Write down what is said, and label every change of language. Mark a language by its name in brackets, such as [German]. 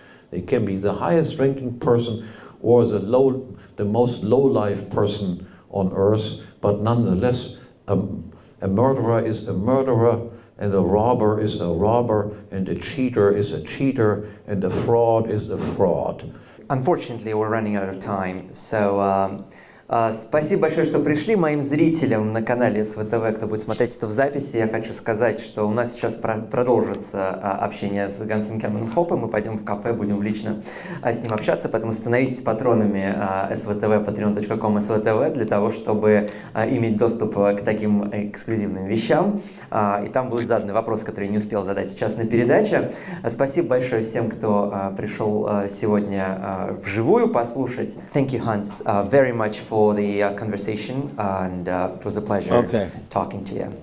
[English] It can be the highest ranking person or the most low-life person on earth, but nonetheless, a murderer is a murderer, and a robber is a robber, and a cheater is a cheater, and a fraud is a fraud. Unfortunately, we're running out of time, so [Russian] спасибо большое, что пришли. Моим зрителям на канале СВТВ, кто будет смотреть это в записи, я хочу сказать, что у нас сейчас продолжится общение с Гансом Германом Хоппе. Мы пойдем в кафе, будем лично с ним общаться, поэтому становитесь патронами СВТВ, patreon.com СВТВ, для того, чтобы иметь доступ к таким эксклюзивным вещам. И там будут заданы вопросы, которые я не успел задать сейчас на передаче. Спасибо большое всем, кто пришел сегодня вживую послушать. [English] Thank you, Hans, very much for the conversation, and it was a pleasure talking to you.